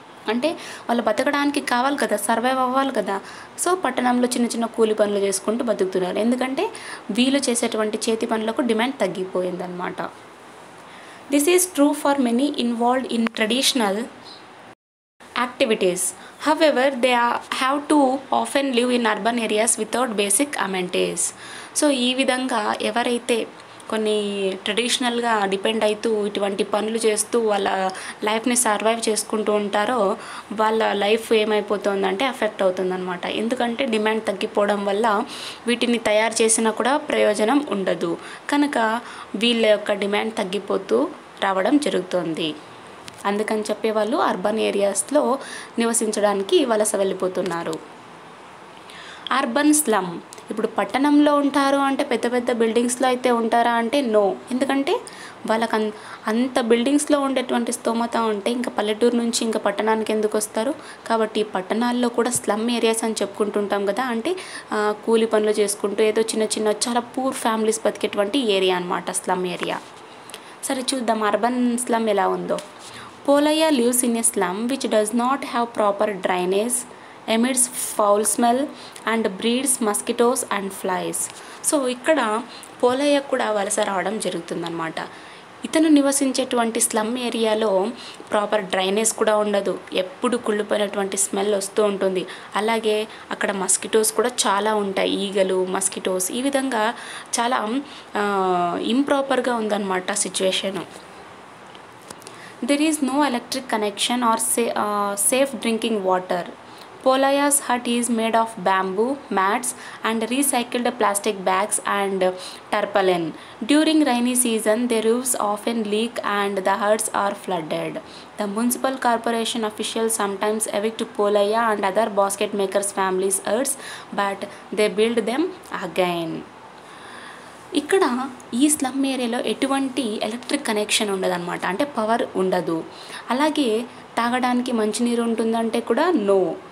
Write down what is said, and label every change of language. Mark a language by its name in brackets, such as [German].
[Telugu] అంటే వాళ్ళు బతకడానికి కావాలి కదా, సర్వైవ్ అవ్వాలి కదా. సో పట్టణంలో చిన్న కూలి పనులు చేసుకుంటూ బతుకుతున్నారు. ఎందుకంటే వీళ్ళు చేసేటువంటి చేతి పనులకు demand తగ్గిపోయిందనమాట. [English] This is true for many involved in traditional activities. However, they have to often live in urban areas without basic amenities. [Telugu] So ఈ విధంగా ఎవరైతే కొన్ని ట్రెడిషనల్గా డిపెండ్ అవుతూ ఇటువంటి పనులు చేస్తూ వాళ్ళ లైఫ్ని సర్వైవ్ చేసుకుంటూ ఉంటారో వాళ్ళ లైఫ్ ఏమైపోతుందంటే ఎఫెక్ట్ అవుతుందన్నమాట. ఎందుకంటే డిమాండ్ తగ్గిపోవడం వల్ల వీటిని తయారు చేసినా కూడా ప్రయోజనం ఉండదు. కనుక వీళ్ళ యొక్క డిమాండ్ తగ్గిపోతూ రావడం జరుగుతుంది. అందుకని చెప్పే వాళ్ళు అర్బన్ ఏరియాస్లో నివసించడానికి వలస వెళ్ళిపోతున్నారు. అర్బన్ స్లమ్, ఇప్పుడు పట్టణంలో ఉంటారు అంటే పెద్ద బిల్డింగ్స్లో అయితే ఉంటారా అంటే నో. ఎందుకంటే వాళ్ళకి అంత బిల్డింగ్స్లో ఉండేటువంటి స్తోమత ఉంటే ఇంకా పల్లెటూరు నుంచి ఇంకా పట్టణానికి ఎందుకు వస్తారు. కాబట్టి పట్టణాల్లో కూడా స్లమ్ ఏరియాస్ అని చెప్పుకుంటుంటాం కదా. అంటే కూలి పనులు చేసుకుంటూ ఏదో చిన్న చాలా పూర్ ఫ్యామిలీస్ బతికేటువంటి ఏరియా అన్నమాట స్లమ్ ఏరియా. సరే చూద్దాం అర్బన్ స్లమ్ ఎలా ఉందో. [English] Polaya lives in a slum which does not have proper drainage, emits foul smell and breeds mosquitoes and flies. [Telugu] So ఇక్కడ పోలయ్య కూడా వలస రావడం జరుగుతుందన్నమాట. ఇతను నివసించేటువంటి స్లమ్ ఏరియాలో ప్రాపర్ డ్రైనేజ్ కూడా ఉండదు, ఎప్పుడు కుళ్ళిపోయినటువంటి స్మెల్ వస్తూ ఉంటుంది. అలాగే అక్కడ మస్కిటోస్ కూడా చాలా ఉంటాయి, ఈగలు, మస్కిటోస్, ఈ విధంగా చాలా ఇంప్రాపర్గా ఉందన్నమాట situation. [English] There is no electric connection or safe drinking water. Polaya's hut is made of bamboo, mats and recycled plastic bags and tarpaulin. During rainy season, the roofs often leak and the huts are flooded. The municipal corporation officials sometimes evict Polaya and other basket makers' families' huts, but they build them again. [Telugu] ఇక్కడ ఈ slum ఏరియాలో ఎటువంటి electric connection ఉండదన్నమాట. అంటే power ఉండదు. అలాగే తాగడానికి మంచినీరు ఉంటుందంటే కూడా నో.